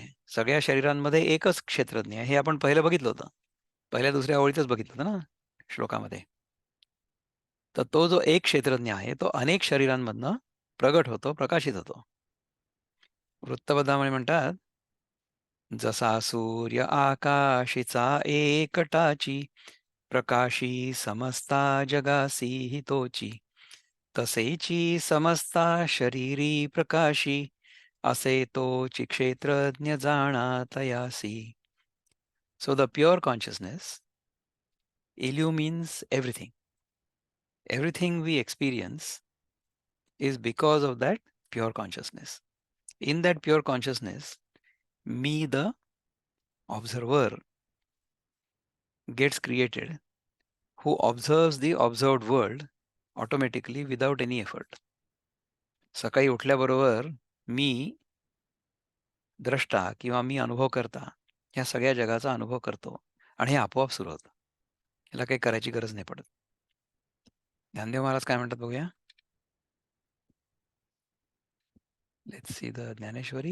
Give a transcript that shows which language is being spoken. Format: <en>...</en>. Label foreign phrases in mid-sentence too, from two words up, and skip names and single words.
<mr>सगळ्या शरीरांमध्ये एकच क्षेत्रज्ञ आहे. हे आपण पहिलं बघितलं होतं. पहिल्या दुसऱ्या ओळीतच बघितलं होतं ना श्लोकामध्ये. तर तो जो एक क्षेत्रज्ञ आहे, तो अनेक शरीरांमधनं प्रगट होतो, प्रकाशित होतो. वृत्तबद्धामध्ये म्हणतात, जसा सूर्य आकाशीचा एकटाची, प्रकाशी समस्ता जगासी हितोची, तसेची समस्ता शरीरी प्रकाशी, असे तोची क्षेत्रज्ञ जाणा तयासी.</mr> <en>So the pure consciousness illumines everything. Everything we experience is because of that pure consciousness. In that pure consciousness, मी the observer gets created who observes the observed world automatically without any effort.</en> <mr>सकाळी उठल्याबरोबर मी द्रष्टा किंवा मी अनुभवकर्ता ह्या सगळ्या जगाचा अनुभव करतो आणि हे आपोआप सुरू होतं. ह्याला काही करायची गरज नाही पडत. ज्ञानदेव महाराज काय म्हणतात बघूया.</mr> <en>let's see the Dnyaneshwari.</en>